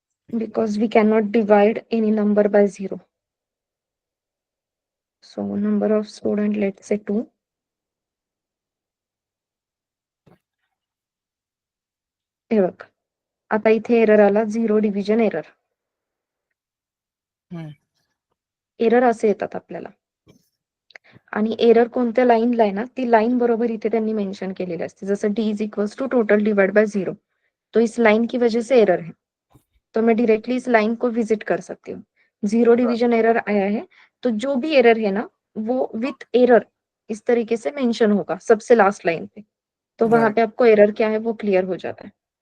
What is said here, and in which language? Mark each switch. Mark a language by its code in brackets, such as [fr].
[en] Because we cannot divide any number by 0. So number of student, let's say 2. [mr] हे बघ, आता इथे error आला, 0 डिव्हिजन एरर. एरर असे येतात आपल्याला. आणि एरर कोणत्या लाईनला आहे ना, ती लाईन बरोबर इथे त्यांनी मेंशन केलेली असते. [en] जसं d is equals to total divide by 0. [hi] तो इस लाइन की वजह से एरर है, तो मैं डायरेक्टली इस लाइन को विजिट कर सकती हूँ. 0 डिवीजन एरर आया है, तो जो भी एरर है ना वो विथ एरर इस तरीके से मेंशन होगा सबसे लास्ट लाइन पे. तो वहां [en] Right. [hi] पे आपको एरर क्या है वो क्लियर हो जाता है.